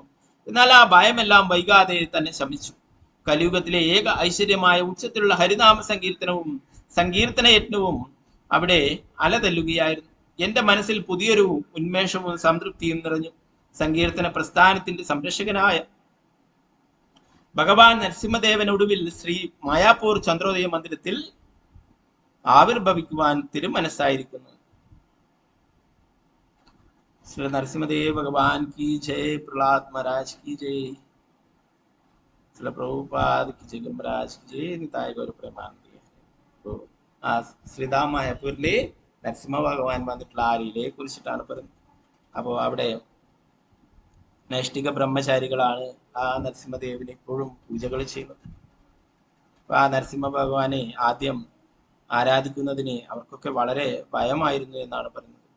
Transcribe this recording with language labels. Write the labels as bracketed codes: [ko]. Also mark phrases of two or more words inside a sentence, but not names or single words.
[ml] എന്നാൽ ആ ഭയമെല്ലാം വൈകാതെ തന്നെ ശമിച്ചു. കലിയുഗത്തിലെ ഏക ഐശ്വര്യമായ ഉച്ചത്തിലുള്ള ഹരിനാമ സങ്കീർത്തനയജ്ഞവും അവിടെ അലതല്ലുകയായിരുന്നു. എന്റെ മനസ്സിൽ പുതിയൊരു ഉന്മേഷവും സംതൃപ്തിയും നിറഞ്ഞു. സങ്കീർത്തന പ്രസ്ഥാനത്തിന്റെ സംരക്ഷകനായ ഭഗവാൻ നരസിംഹദേവൻ ഒടുവിൽ ശ്രീ മായാപൂർ ചന്ദ്രോദയ മന്ദിരത്തിൽ ആവിർഭവിക്കുവാൻ തിരുമനസ്സായിരിക്കുന്നു. [hi] श्री नरसिंहदेव भगवान की जय, प्रहलाद महाराज की जय, श्री प्रभुपाद की जय, महाराज की जय, निताय गौर प्रेमानंद. [ml] ആ ശ്രീധാം മായാപൂരിലെ നരസിംഹ ഭഗവാൻ വന്നിട്ടുള്ള ആ ലീലയെ കുറിച്ചിട്ടാണ് പറയുന്നത്. അപ്പോൾ അവിടെ നൈഷ്ഠിക ബ്രഹ്മചാരികളാണ് ആ നരസിംഹദേവനെ എപ്പോഴും പൂജകൾ ചെയ്യുന്നത്. അപ്പൊ ആ നരസിംഹ ഭഗവാനെ ആദ്യം ആരാധിക്കുന്നതിന് അവർക്കൊക്കെ വളരെ ഭയമായിരുന്നു എന്നാണ് പറയുന്നത്.